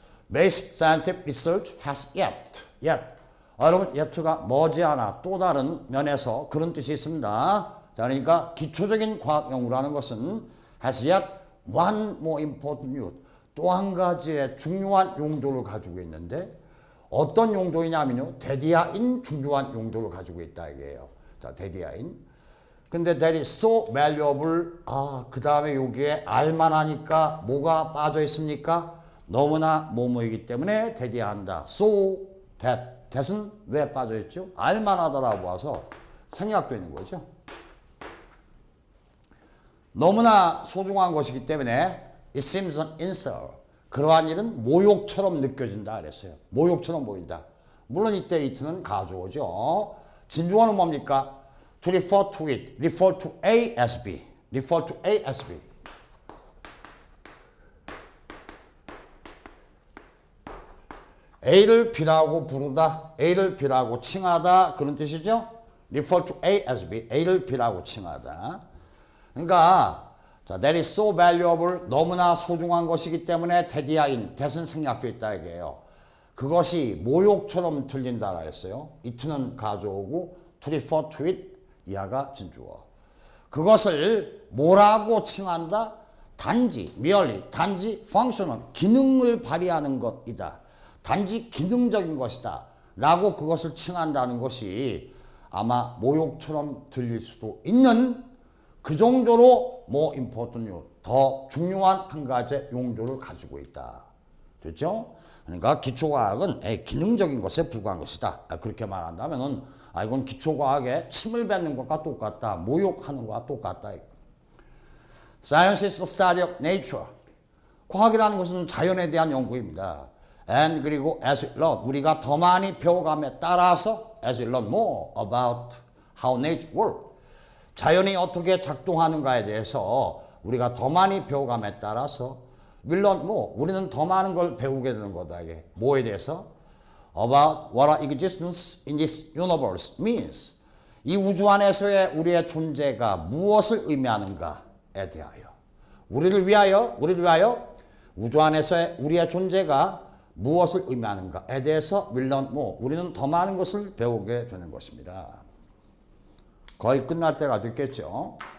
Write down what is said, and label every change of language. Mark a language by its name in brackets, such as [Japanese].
[English] Basic scientific research has yet [Korean] 여러분 yet가 머지않아 또 다른 면에서 그런 뜻이 있습니다. 자, 그러니까 기초적인 과학 연구라는 것은 [English] has yet one more important use [Korean] 또 한 가지의 중요한 용도를 가지고 있는데 어떤 용도이냐면요. 대디아인 중요한 용도를 가지고 있다 이게요. 자, 대디아인. 근데 [English] that is so valuable. [Korean] 그 다음에 여기에 알만하니까 뭐가 빠져 있습니까? 너무나 뭐뭐이기 때문에 대디한다. So that은 왜 빠져 있죠? 알만하다라고 와서 생략되는 거죠. 너무나 소중한 것이기 때문에 [English] it seems an insult. [Korean] 그러한 일은 모욕처럼 느껴진다 그랬어요. 모욕처럼 보인다. 물론 이때 it는 가주어죠. 진주어는 뭡니까? [English] To refer to it. refer to A as B. refer to A as B. [Korean] A를 B라고 부르다. A를 B라고 칭하다. 그런 뜻이죠. [English] refer to A as B. [Korean] A를 B라고 칭하다. 그러니까 자, [English] that is so valuable. [Korean] 너무나 소중한 것이기 때문에 대디아인, 대선 생략되어 있다 이게요. 그것이 모욕처럼 들린다라 했어요. it는 가져오고 to refer to it 이하가 진주어. 그것을 뭐라고 칭한다? 단지, merely, 단지 functional, 기능을 발휘하는 것이다. 단지 기능적인 것이다. 라고 그것을 칭한다는 것이 아마 모욕처럼 들릴 수도 있는 그 정도로 [English] more important, [Korean] 더 중요한 한 가지의 용도를 가지고 있다. 됐죠? 그러니까 기초과학은 기능적인 것에 불과한 것이다. 그렇게 말한다면은 이건 기초과학에 침을 뱉는 것과 똑같다. 모욕하는 것과 똑같다. [English] Science is the study of nature. [Korean] 과학이라는 것은 자연에 대한 연구입니다. [English] And [Korean] 그리고 [English] as we learn, [Korean] 우리가 더 많이 배워감에 따라서 [English] as we learn more about how nature works. [Korean] 자연이 어떻게 작동하는가에 대해서 우리가 더 많이 배워감에 따라서 [English] we learn more. [Korean] 우리는 더 많은 걸 배우게 되는 거다. 이게 뭐에 대해서? [English] About what our existence in this universe means. [Korean] 이 우주 안에서의 우리의 존재가 무엇을 의미하는가에 대하여. 우리를 위하여 우주 안에서의 우리의 존재가 무엇을 의미하는가에 대해서 [English] we learn more. [Korean] 우리는 더 많은 것을 배우게 되는 것입니다. 거의 끝날 때가 됐겠죠.